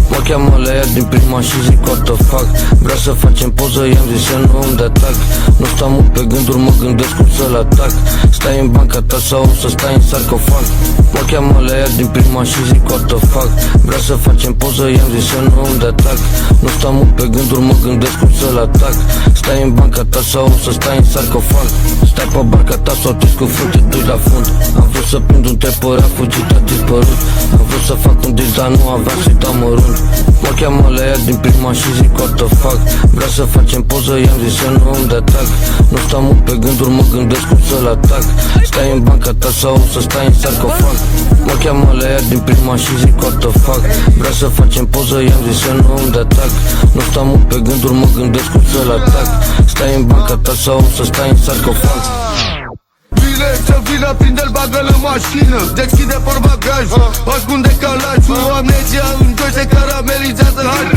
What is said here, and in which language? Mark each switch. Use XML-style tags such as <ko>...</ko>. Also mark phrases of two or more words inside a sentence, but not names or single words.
<ro>cheamă la ea din prima și zic</ro> <en>what the fuck.</en> <ro>Vrea să facem poză, i-am zis să nu îmi dea tac. Nu stau mult pe gânduri, mă gândesc cum să-l atac. Stai în banca ta sau o să stai în sarcofag. Mă cheamă la ea din prima și zic</ro> <en>what the fuck.</en> <ro>Vrea să facem poză, i-am zis să nu îmi dea tac. Nu stau mult pe gânduri, mă gândesc cum să-l atac. Stai în banca ta sau o să stai în sarcofag. Stai pe barca ta sau te cu frunte, dui la fund. Am vrut să prind un trepăr, a fugit, a dispărut. Am vrut să fac un deal, dar nu aveam să-i dau mărunt. Mă cheamă la ea din prima și zic</ro> <en>what the fuck.</en> <ro>Vrea să facem poză, i-am zis să nu îmi dea tac. Nu stau mult pe gânduri, mă gândesc cum să-l atac. Stai în banca ta sau o să stai în sarcofag. Mă cheamă la ea din prima și zic</ro> <en>what the fuck.</en> <ro>Vrea să facem poză, i-am zis să nu îmi dea tac. Nu stau mult pe gânduri, mă gândesc cum să-l atac. Stai în banca ta sau o să stai în sarcofag. Ce vină, prinde-l, bagă-l în mașină. Deschide portbagaj, ascunde calajul. Amnezia în doi se caramelizează hype.</ro>